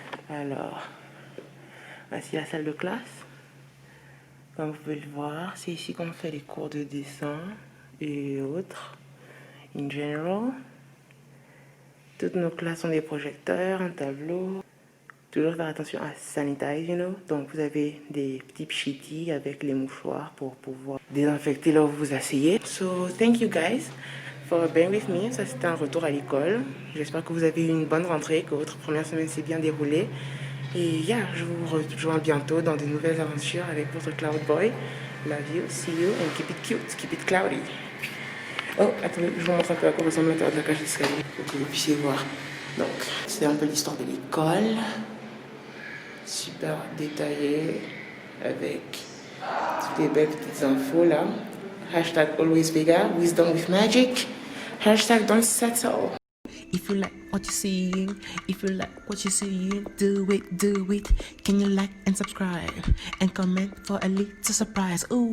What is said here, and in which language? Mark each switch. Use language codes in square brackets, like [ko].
[fr] Alors, voici la salle de classe. Comme vous pouvez le voir, c'est ici qu'on fait les cours de dessin et autres. [en] In general. [fr] Toutes nos classes ont des projecteurs, un tableau. Toujours faire attention à sanitize, [en] you know. [fr] Donc vous avez des petits pchitis avec les mouchoirs pour pouvoir désinfecter là où vous vous asseyez. [en] So thank you guys for being with me. [fr] Ça c'était un retour à l'école. J'espère que vous avez eu une bonne rentrée, que votre première semaine s'est bien déroulée. Et yeah, je vous rejoins bientôt dans de nouvelles aventures avec votre Cloud Boy. [en] Love you, see you and keep it cute, keep it cloudy. [fr] Oh, attendez, je vous montre un peu à quoi ressemble l'intérieur de la cage d'escalier pour que vous puissiez voir. Donc, c'est un peu l'histoire de l'école. Super détaillé avec toutes les belles petites infos là. [en] Hashtag always bigger, wisdom with magic. Hashtag don't settle. If you like what you're seeing, if you like what you're seeing, do it, do it. Can you like and subscribe and comment for a little surprise? Ooh.